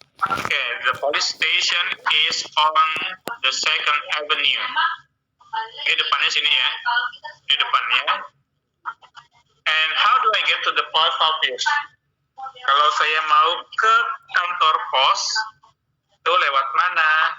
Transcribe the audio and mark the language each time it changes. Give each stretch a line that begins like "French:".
English: Okay, the police station is on the Second Avenue.
Indonesian: Ini depannya sini ya, di depannya.
English: And how do I get to the post office?
Indonesian: Kalau saya mau ke kantor pos, itu lewat mana?